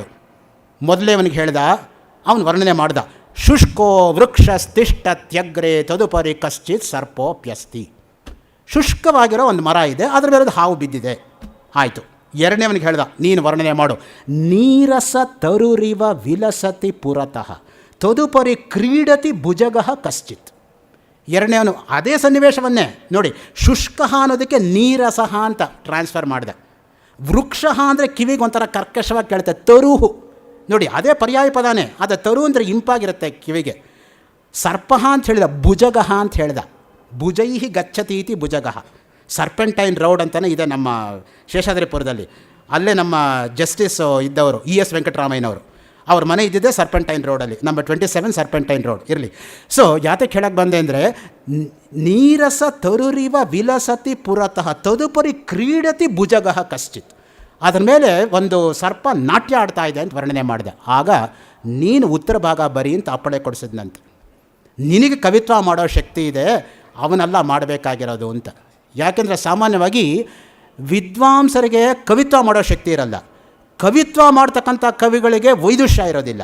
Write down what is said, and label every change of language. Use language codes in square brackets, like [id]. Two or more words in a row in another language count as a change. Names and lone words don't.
[kn] ಮೊದಲೇ ಅವನಿಗೆ ಹೇಳ್ದ, ಅವನು ವರ್ಣನೆ ಮಾಡ್ದ. [sa] ಶುಷ್ಕೋ ವೃಕ್ಷ ಸ್ತಿಷ್ಠ ತ್ಯಗ್ರೆ ತದುಪರಿ ಕಶ್ಚಿತ್ ಸರ್ಪೋಪ್ಯಸ್ತಿ. [kn] ಶುಷ್ಕವಾಗಿರೋ ಒಂದು ಮರ ಇದೆ, ಅದರ ಮೇಲೆ ಹಾವು ಬಿದ್ದಿದೆ. ಆಯಿತು. ಎರಡನೇವನಿಗೆ ಹೇಳ್ದ, ನೀನು ವರ್ಣನೆ ಮಾಡು. [sa] ನೀರಸ ತರುರಿವ ವಿಲಸತಿ ಪುರತಃ ತದುಪರಿ ಕ್ರೀಡತಿ ಭುಜಗಃ ಕಶ್ಚಿತ್. [kn] ಎರಡನೇವನು ಅದೇ ಸನ್ನಿವೇಶವನ್ನೇ ನೋಡಿ, ಶುಷ್ಕ ಅನ್ನೋದಕ್ಕೆ ನೀರಸಹ ಅಂತ ಟ್ರಾನ್ಸ್ಫರ್ ಮಾಡಿದೆ. ವೃಕ್ಷ ಅಂದರೆ ಕಿವಿಗೆ ಒಂಥರ ಕರ್ಕಶವಾಗಿ ಕೇಳುತ್ತೆ, ತರುಹು ನೋಡಿ, ಅದೇ ಪರ್ಯಾಯ ಪದಾನೇ. ಅದು ತರು ಅಂದರೆ ಇಂಪಾಗಿರುತ್ತೆ ಕಿವಿಗೆ. ಸರ್ಪಃ ಅಂತ ಹೇಳಿದ, ಭುಜಗಃ ಅಂತ ಹೇಳ್ದ. [sa] ಭುಜೈಹಿ ಗಚ್ಚತೀತಿ ಭುಜಗಃ. [kn] ಸರ್ಪೆಂಟೈನ್ ರೋಡ್ ಅಂತಲೇ ಇದೆ ನಮ್ಮ ಶೇಷಾದ್ರಿಪುರದಲ್ಲಿ. ಅಲ್ಲೇ ನಮ್ಮ ಜಸ್ಟಿಸ್ ಇದ್ದವರು ES ವೆಂಕಟರಾಮಯ್ಯನವರು, ಅವ್ರ ಮನೆ ಇದ್ದಿದ್ದೆ ಸರ್ಪೆಂಟೈನ್ ರೋಡಲ್ಲಿ, ನಂಬರ್ 27 ಸರ್ಪೆಂಟೈನ್ ರೋಡ್ ಇರಲಿ. ಸೊ ಯಾತಕ್ಕೆ ಹೇಳಕ್ಕೆ ಬಂದೆ ಅಂದರೆ, [sa] ನೀರಸ ತರುರಿವ ವಿಲಸತಿ ಪುರತಃ ತದುಪರಿ ಕ್ರೀಡತಿ ಭುಜಗಃ ಕಶ್ಚಿತ್. [kn] ಅದರ ಮೇಲೆ ಒಂದು ಸರ್ಪ ನಾಟ್ಯ ಆಡ್ತಾ ಇದೆ ಅಂತ ವರ್ಣನೆ ಮಾಡಿದೆ. ಆಗ ನೀನು ಉತ್ತರ ಭಾಗ ಬರೀ ಅಂತ ಅಪ್ಪಳೆ ಕೊಡಿಸಿದ್ನಂತೆ. ನಿನಗೆ ಕವಿತ್ವ ಮಾಡೋ ಶಕ್ತಿ ಇದೆ, ಅವನೆಲ್ಲ ಮಾಡಬೇಕಾಗಿರೋದು ಅಂತ. ಯಾಕೆಂದರೆ ಸಾಮಾನ್ಯವಾಗಿ ವಿದ್ವಾಂಸರಿಗೆ ಕವಿತ್ವ ಮಾಡೋ ಶಕ್ತಿ ಇರಲ್ಲ, ಕವಿತ್ವ ಮಾಡ್ತಕ್ಕಂಥ ಕವಿಗಳಿಗೆ ವೈದುಷ್ಯ ಇರೋದಿಲ್ಲ.